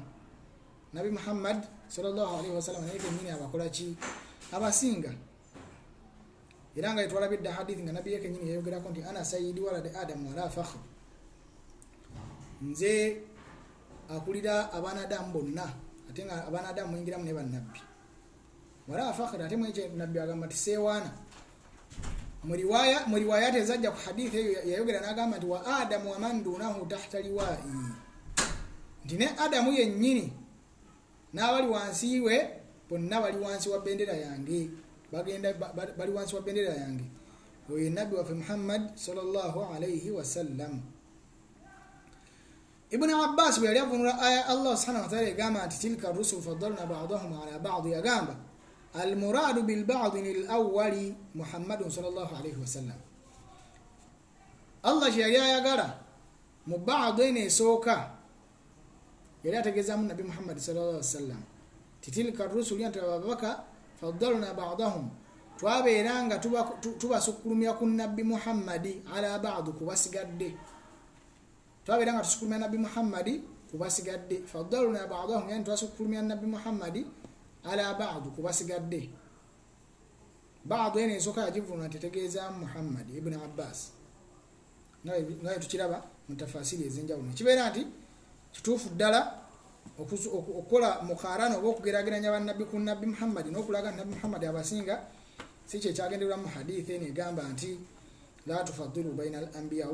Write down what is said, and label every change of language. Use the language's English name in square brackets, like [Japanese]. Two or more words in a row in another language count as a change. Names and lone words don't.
[Ganda] Nabi Muhammad [Arabic] صلى الله عليه وسلم [Ganda] naye kenyini abakola ki abasinga. Era nga twalabidde hadithi nga Nabi kenyini yayogerako nti [Arabic] أنا سيد ولد آدم ولا فخر, [Ganda] nze akulira abaana Adamu bonna ate nga abaana Adamu mwingiramu ne bannabbi. [Arabic] ولا فخر [Ganda] ate mweche Nabbi agamba nti sewaana. Mu riwayat ezajja ku hadithi eyo yayogera n'agamba nti [Arabic] وآدم ومن دونه تحت لوائي, [Ganda] nti ne Adamu yennyini n'abali wansi we bonna bali wansi wa bendera yange, bagenda bali wansi wa bendera yange. Oyo Nabbi waffe Muhammad [Arabic] صلى الله عليه وسلم. [Ganda] Ibn Abbas bwe yali avunula aya Allah [Arabic] سبحانه وتعالى [Ganda] egamba nti [Arabic] تلك الرسل فضلنا بعضهم على بعض, [Ganda] yagamba [Arabic] المراد بالبعض الأول محمد صلى الله عليه وسلم. [Ganda] Allah je yayagala mu ba'd ene soka yali ategezamu Nabi Muhammad [Arabic] صلى الله عليه وسلم تلك الرسل [Ganda] yantabaka [Arabic] فضلنا بعضهم, [Ganda] twabeeranga tubasukulumya ku Nabi Muhammad [Arabic] على بعض [Ganda] kubasigadde, twabeeranga tusukulumya Nabi Muhammad kubasigadde. [Arabic] فضلنا بعضهم [Ganda] yani twasukulumya Nabi Muhammad [Arabic] على بعض [Ganda] kubasigadde. Ba'd ene soka yajivuna tetegeeza Muhammad. Ibn Abbas naye tukiraba mu tafasiri ezenjawulo kibeera nti kituufu ddala okukola mukarano oba okugerageranya bannabbi ku Nabi Muhammad n'okulaga Nabi Muhammad abasinga si kye kyagenderwa mu hadithi eno egamba nti [Arabic] لا تفضلوا بين الأنبياء.